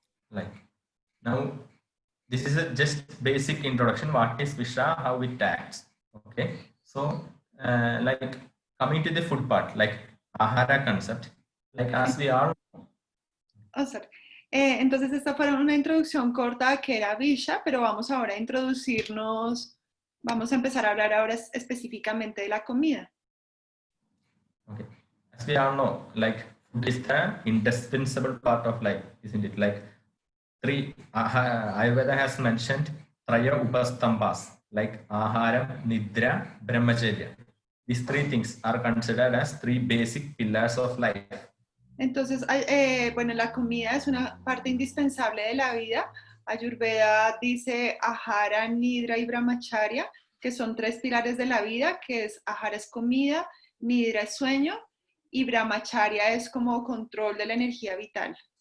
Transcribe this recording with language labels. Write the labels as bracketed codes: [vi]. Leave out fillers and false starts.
[en] Like now, this is a just basic introduction. What is visha? How it acts? Okay. So, like coming to the food part, like ahara concept, like as we all. Oh, sorry. [es] Entonces esta fue una introducción corta a que era visha, pero vamos ahora a introducirnos, vamos a empezar a hablar ahora específicamente de la comida. [en] Okay. As we all know, like food is the indispensable part of life, isn't it? Like three, Ayurveda has mentioned traya upastambhas, like ahara, nidra, brahmacharya. These three things are considered as three basic pillars of life. [es] Entonces, bueno, la comida es una parte indispensable de la vida. Ayurveda dice ahara, nidra y brahmacharya, que son tres pilares de la vida, que es ahara es comida, nidra es sueño y brahmacharya es como control de la energía vital.